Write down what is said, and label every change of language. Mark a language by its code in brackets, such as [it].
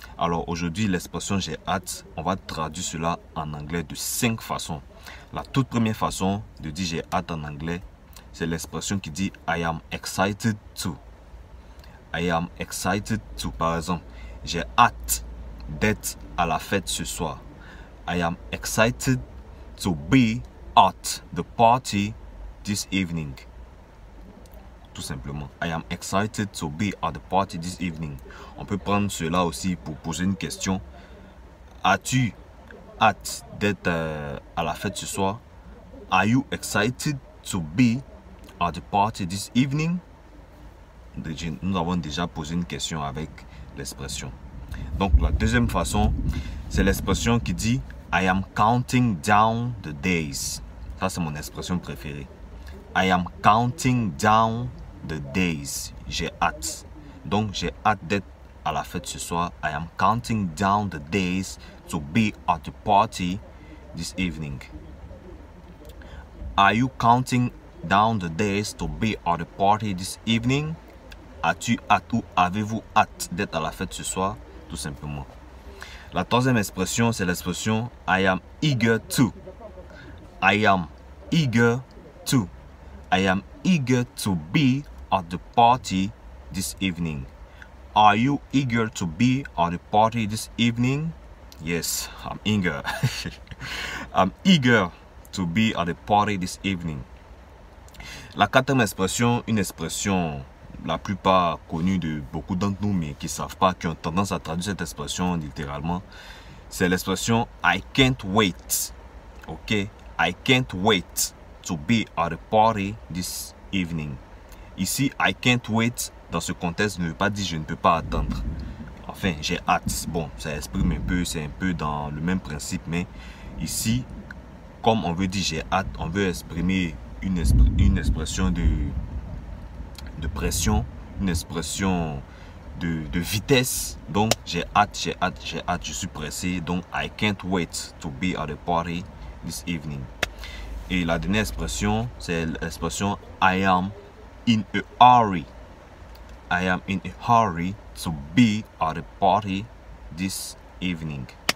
[fr] Alors aujourd'hui, l'expression j'ai hâte, on va traduire cela en anglais de 5 façons. La toute première façon de dire j'ai hâte en anglais, c'est l'expression qui dit [en] I am excited to. I am excited to. [fr] Par exemple, j'ai hâte d'être à la fête ce soir. [en] I am excited to be at the party this evening. [fr] Tout simplement. [en] I am excited to be at the party this evening. [fr] On peut prendre cela aussi pour poser une question. As-tu hâte d'être à la fête ce soir? [en] Are you excited to be at the party this evening? [fr] Nous avons déjà posé une question avec l'expression. Donc la deuxième façon, c'est l'expression qui dit [en] I am counting down the days. [fr] Ça c'est mon expression préférée. [en] I am counting down the days. [fr] J'ai hâte. Donc j'ai hâte d'être à la fête ce soir. [en] I am counting down the days to be at the party this evening. Are you counting down the days to be at the party this evening? [fr] As-tu hâte ou avez-vous hâte d'être à la fête ce soir? Tout simplement. La troisième expression, c'est l'expression [en] I am eager to. I am eager to. I am eager to be at the party this evening. Are you eager to be at the party this evening? Yes, I'm eager. I'm eager to be at the party this evening. [fr] La quatrième expression, une expression la plupart connue de beaucoup d'entre nous, mais qui ne savent pas, qui ont tendance à traduire cette expression littéralement, c'est l'expression [en] I can't wait. Ok? I can't wait to be at the party this evening. [fr] Ici, [en] I can't wait, [fr] dans ce contexte, ne veut pas dire je ne peux pas attendre. Enfin, j'ai hâte. Bon, ça exprime un peu, c'est un peu dans le même principe, mais ici, comme on veut dire j'ai hâte, on veut exprimer une expression de pression, une expression de vitesse. Donc, j'ai hâte, j'ai hâte, j'ai hâte, je suis pressé. [en] Donc, I can't wait to be at the party this evening. [fr] Et la dernière expression, c'est l'expression [en] I am in a hurry. I am in a hurry to be at the party this evening.